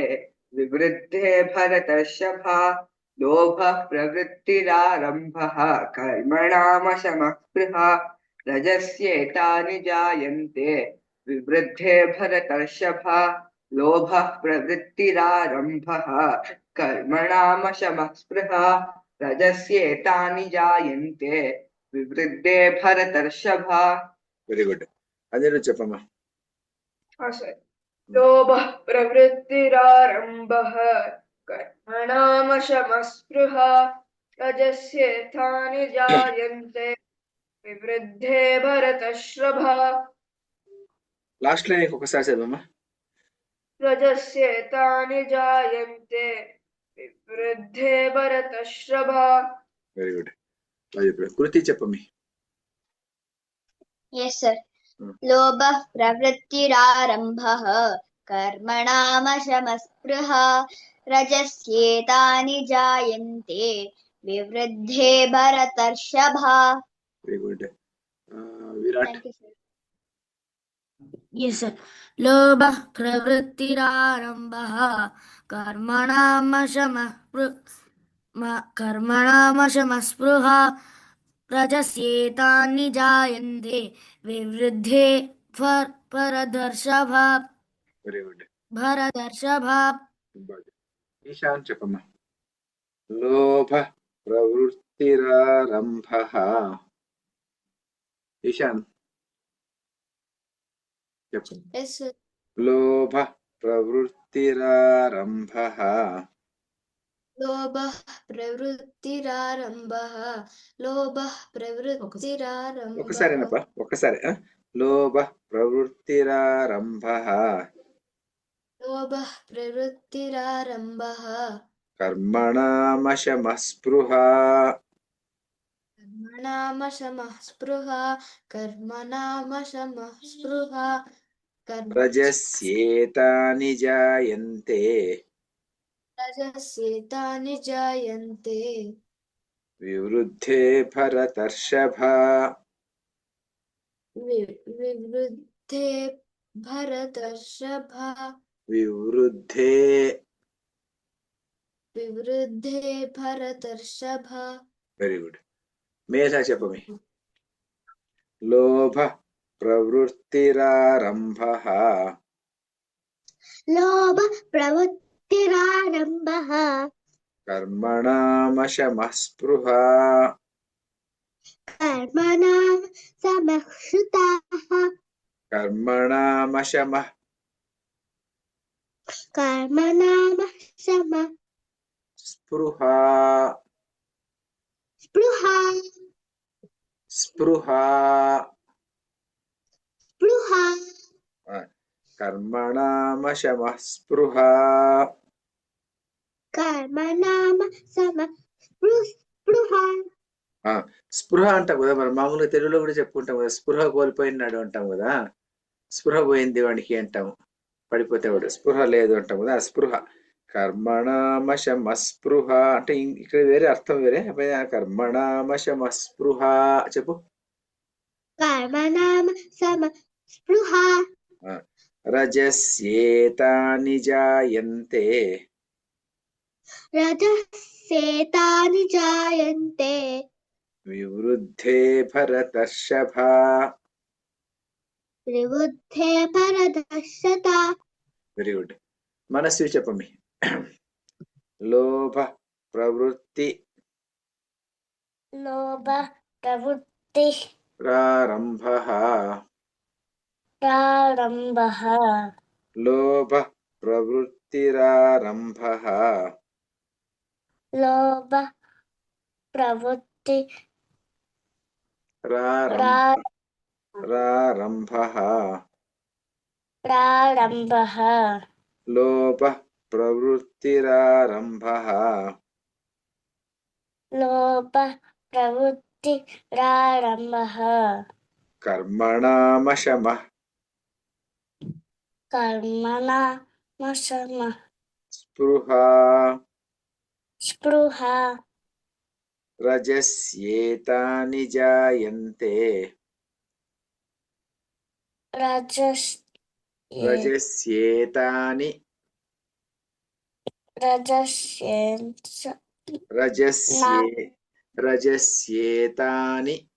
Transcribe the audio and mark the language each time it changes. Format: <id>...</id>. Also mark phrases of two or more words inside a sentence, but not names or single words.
<sa>विवृद्धे भरतर्षभा लोभः प्रवृत्तिरारम्भः कर्मणामशमः स्पृहा रजस्येतानि जायन्ते विवृद्धे भरतर्षभा लोभः प्रवृत्तिरारम्भः कर्मणामशमः स्पृहा रजस्येतानि जायन्ते विवृद्धे भरतर्षभा।</sa> <en>very good.</en> <te>अनिरुद्ध చెప్పమ్మా.</te> <sa>लोभः प्रवृत्तिरारम्भः कर्मणामशमः स्पृहा रजस्येतानि जायन्ते विवृद्धे भरतर्षभा</sa> <en>last line</en> <te>ఇంకొకసారి చదవమ్మా.</te> <sa>रजस्येतानि जायन्ते विवृद्धे भरतर्षभा.</sa> <en>very good.</en> <te>కృతి చెప్పమ్మా.</te> <en>Yes sir.</en> <sa>लोभः प्रवृत्तिरारम्भः कर्मणामशमस्पृहा रजस्येतानि जायन्ते विवृद्धे भरतर्षभा.</sa> <en>very good. విరాట్. Yes sir.</en> <sa>लोभः प्रवृत्तिरारम्भः कर्मणामशमस्पृहा रजस्येतानि जायन्ते विवृद्धे भरतर्षभा.</sa> <en>very good.</en> <sa>భరతర్షభా.</sa> <te>ఈశాన్ చెప్పమ్మా.</te> <sa>లోభ ప్రవృత్తిరారంభః.</sa> <te>ఈశాన్ చెప్పండి.</te> <en>Yes, sir.</en> <sa>లోభ ప్రవృత్తిరారంభః. लोभः प्रवृत्तिरारम्भः लोभः प्रवृत्तिरारम्भः</sa> <te>ఒకసారేనప్పా, ఒకసారి</te> <sa>లోభ ప్రవృత్తిరారంభః. लोभः प्रवृत्तिरारम्भः కర్మణామశమస్పృహా. कर्मणामशमः स्पृहा कर्मणामशमः स्पृहा రజస్యేతాని జాయంతే रजस्येतानि जायन्ते వివృద్ధే భరతర్షభ. विवृद्धे भरतर्षभा వివృద్ధే विवृद्धे भरतर्षभा</sa> <en>very good.</en> <te>మేధా చెప్పమి.</te> <sa>లోభ ప్రవృత్తిరారంభః. लोभ प्रवृत्तिरारम्भः కర్మణామశమస్పృహా. कर्मणां समश्रुताः కర్మణామశమః कर्मणां స్పృహా. स्पृहा స్పృహా. स्पृहा కర్మణామశమః స్పృహా. कर्मणां स्पृहा</sa> <te>స్పృహ అంటాం కదా మరి, మామూలుగా తెలుగులో కూడా చెప్పుకుంటాం కదా, స్పృహ కోల్పోయినాడు అంటాం కదా, స్పృహ పోయింది వాడికి అంటాము, పడిపోతే వాడు స్పృహ లేదు అంటాం కదా, స్పృహ. కర్మణామశమస్పృహ అంటే ఇక్కడ వేరే అర్థం వేరే. కర్మణామశమస్పృహ చెప్పు.</te> <sa>कर्मणां स्पृहा రజస్యేతాని జాయంతే रजस्येतानि जायन्ते వివృద్ధే భరతర్షభ. विवृद्धे भरतर्षभा</sa> <en>very good.</en> <te>మనస్సు చెప్పమి.</te> <sa>లోభ ప్రవృత్తి लोभ प्रवृत्ति ప్రారంభః. प्रारम्भः లోభ ప్రవృత్తిరారంభః. लोभ प्रवृत्ति రారంభః. प्रारम्भः లోభ ప్రవృత్తిరారంభః. लोभ प्रवृत्ति प्रारम्भः కర్మణామశమః कर्मणामशमः స్పృహా. स्पृहा రజస్యేతాని జాయంతే రజస్యేతాని రజస్యేతాని</sa>